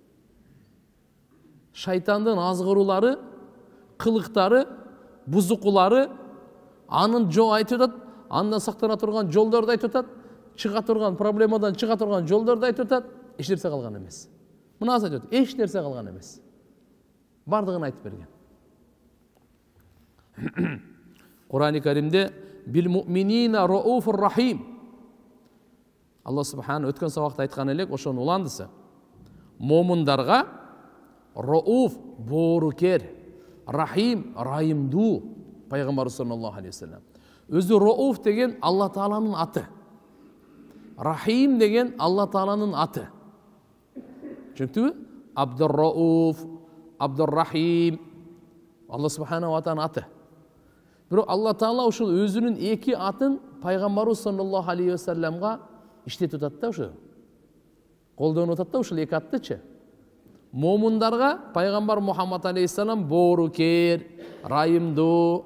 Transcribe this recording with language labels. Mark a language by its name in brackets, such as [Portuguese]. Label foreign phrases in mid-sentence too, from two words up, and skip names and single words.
[Kyrgyz] Шайтандын азгыруулары, кылыктары, бузукулары анын айтып атат, андан сактана турган жолдорду айтып атат, чыга турган проблемадан чыга турган жолдорду айтып атат, эч нерсе калган эмес. Мунасы айтып атат, эч нерсе калган эмес. Бардыгын айтып берген. Кур'ан-ы Каримде [Arabic] بالمؤمنين رءوف رحيم. الله سبحانه [Kyrgyz] өткөн сабакта айткан элек, ошону уландысы. Момундарга рауф боорукер, рахим райымдуу. [Arabic] Пайгамбар صلى الله عليه وسلم. [Kyrgyz] Өзү рауф деген Алла Тааланын аты. Рахим деген Алла Тааланын аты. Түшүндүңбү? Абдур-Рауф, Абдур-Рахим. [Arabic] الله سبحانه وتعالى [Kyrgyz] аты. Бирок Алла Таала ушул өзүнүн эки атын Пайгамбарыбыз [Arabic] صلى الله عليه وسلم [Kyrgyz] иштетип атат да, ушу. Колдонуп атат да ушул эки аттычы. Момундарга Пайгамбар Мухаммад алейхиссалам боорукер, райымдуу.